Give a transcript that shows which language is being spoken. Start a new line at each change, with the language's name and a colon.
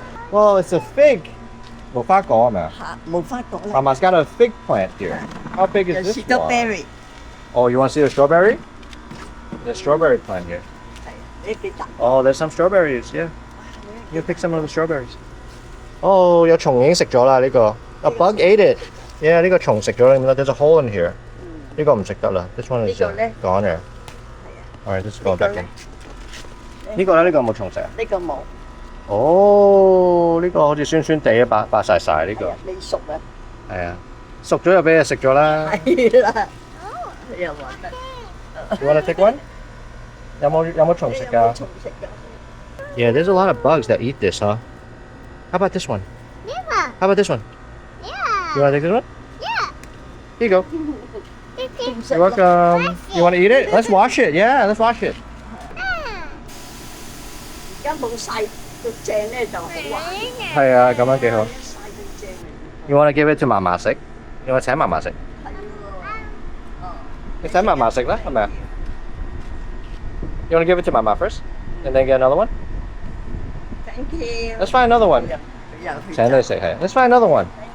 English: Well, it's a fig.
Cantonese: 無花果係咪啊？嚇，無花果啦。
English: Mama's got a fig plant here. How big is this one? Strawberry. Oh, you want to see the strawberry? There's a strawberry plant here.
Cantonese: 係呢幾笪。
English: Oh, there's some strawberries, yeah. You pick some of the strawberries.
Cantonese: Oh, 有蟲已經食咗啦呢個。
English: A bug ate it.
Cantonese: Yeah, 呢個蟲食咗啦。
English: There's a hole in here.
Cantonese: 呢個唔食得啦。
English: This one is gone there. Alright, this is going back in.
Cantonese: 呢個咧，呢個有冇蟲食啊？呢個冇。哦，呢個好似酸酸地啊，白晒呢個。未熟啊？係啊，熟咗就俾你食咗啦。係啦。你又話得。
English: You wanna take one?
Cantonese: 有冇蟲食㗎？蟲食㗎。
English: Yeah, there's a lot of bugs that eat this, huh? How about this one? Yeah. How about this one? Yeah. You wanna take this one? Yeah. Here you go. You're welcome. You wanna eat it? Let's wash it. Yeah, let's wash it.
Cantonese: 而家冇曬到正咧就好玩。係啊，咁樣幾好。曬到正。
English: You wanna give it to 嫲嫲食？
Cantonese: 你話請嫲嫲食？你請嫲嫲食啦，係咪啊？
English: You wanna give it to 嫲嫲 first, and then get another one? Thank you. Let's find another one.
Cantonese: 又去。請你食係。
English: Let's find another one.